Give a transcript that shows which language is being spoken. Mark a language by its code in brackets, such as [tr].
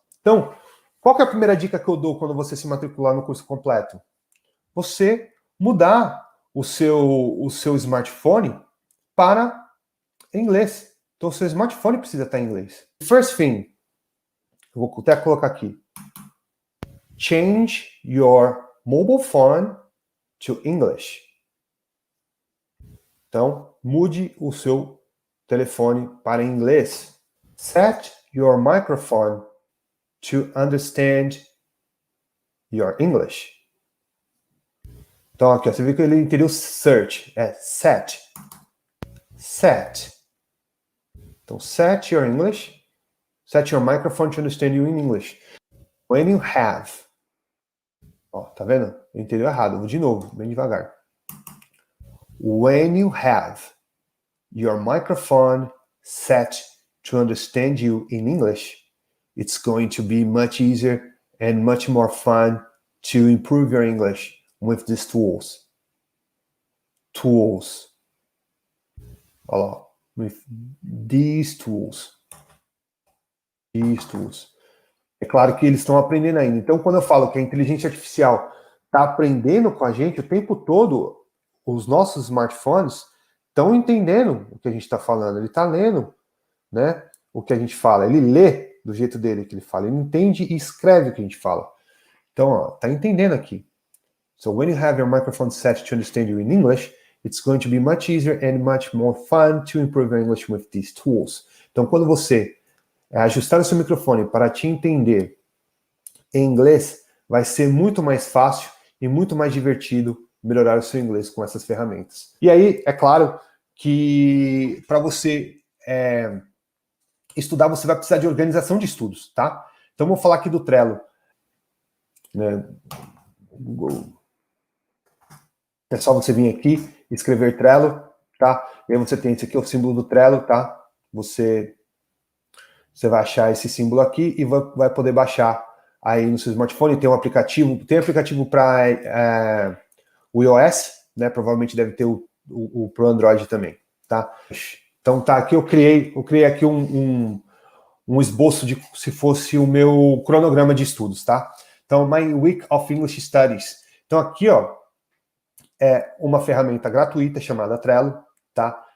[pt] Então, qual que é a primeira dica que eu dou quando você se matricular no curso completo? Você mudar o seu smartphone para inglês. Então, o seu smartphone precisa estar em inglês. [en] First thing, [pt] eu vou até colocar aqui. [en] Change your mobile phone to English. [pt] Então, mude o seu telefone para inglês. [en] Set your microphone to understand your English. [pt] Então, aqui, ó, você viu que ele entendeu search, é set. [en] Set. Então, set your English, set your microphone to understand you in English. When you have. [pt] Ó, tá vendo? Eu entendi errado. Vou de novo, bem devagar. [en] When you have your microphone set to understand you in English, it's going to be much easier and much more fun to improve your English with these tools. Tools. [pt] Olha lá. [en] With these tools. These tools. [pt] É claro que eles estão aprendendo ainda. Então, quando eu falo que a inteligência artificial está aprendendo com a gente o tempo todo, os nossos smartphones estão entendendo o que a gente está falando. Ele está lendo, né, o que a gente fala. Ele lê do jeito dele que ele fala. Ele entende e escreve o que a gente fala. Então, ó, tá entendendo aqui. [en] So, when you have your microphone set to understand you in English, it's going to be much easier and much more fun to improve your English with these tools. [pt] Então, quando você ajustar o seu microfone para te entender em inglês, vai ser muito mais fácil e muito mais divertido melhorar o seu inglês com essas ferramentas. E aí, é claro que para você estudar, você vai precisar de organização de estudos, tá? Então, vou falar aqui do Trello. Né? Google. É só você vir aqui, escrever Trello, tá? E aí você tem esse aqui, é o símbolo do Trello, tá? Você Você vai achar esse símbolo aqui e vai poder baixar aí no seu smartphone. Tem aplicativo para o iOS, né? Provavelmente deve ter o pro Android também, tá? Então tá, aqui eu criei aqui um esboço de se fosse o meu cronograma de estudos, tá? [en] Então, My Week of English Studies. [pt] Então aqui, ó, é uma ferramenta gratuita chamada Trello, tá?